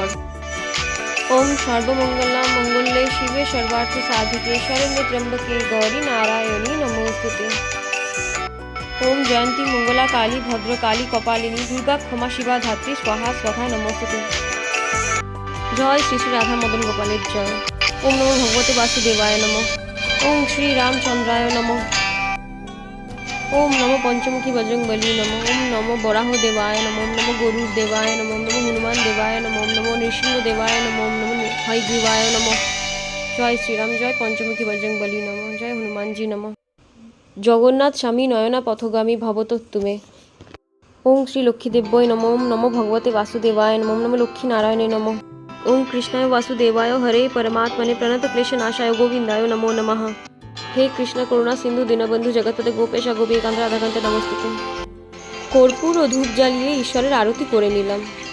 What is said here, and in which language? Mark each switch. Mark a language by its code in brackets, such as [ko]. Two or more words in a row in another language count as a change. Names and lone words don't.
[sa] ॐ सर्वमङ्गला मङ्गले शिवे सर्वार्थ साधिके शरण्ये त्र्यम्बके गौरी नारायणी नमोस्तुते। ॐ जयन्ती मङ्गला काली भद्रकाली कपालिनी दुर्गा क्षमा शिवा धात्री स्वाहा स्वधा नमस्तुते। [bn] জয় শ্রী শ্রী রাধা মদন গোপালের জয়। [sa] ॐ नमो भगवते वासुदेवाय नमः, ॐ श्री रामचन्द्राय नमः, ॐ नमो पञ्चमुखी बजरंगबली नमः, ॐ नमो वराह देवाय नमः, ॐ नमो गरुड़ देवाय नमः, ॐ नमो हनुमान देवाय नमः, ॐ नमो नृसिंह देवाय नमः, ॐ नमो हयग्रीवाय नमः। जय श्रीराम, जय पञ्चमुखी बजरंगबली नमः, जय हनुमानजी नमः। जगन्नाथ स्वामी नयन पथगामी भवतु मे। ॐ श्री लक्ष्मीदेव्यै नमः, ॐ नमो भगवते वासुदेवाय नमः, ॐ नमो लक्ष्मी नारायणाय नमः। ॐ कृष्णाय वासुदेवाय हरये परमात्मने प्रणत क्लेशनाशाय गोविन्दाय नमो नमः। हे कृष्ण करुणा सिन्धु दीनबन्धु जगत्पते गोपेश गोपी एकान्त राधाकान्ते नमस्तुते। [bn] কর্পূর ও ধূপ জ্বালিয়ে ঈশ্বরের আরতি করে নিলাম।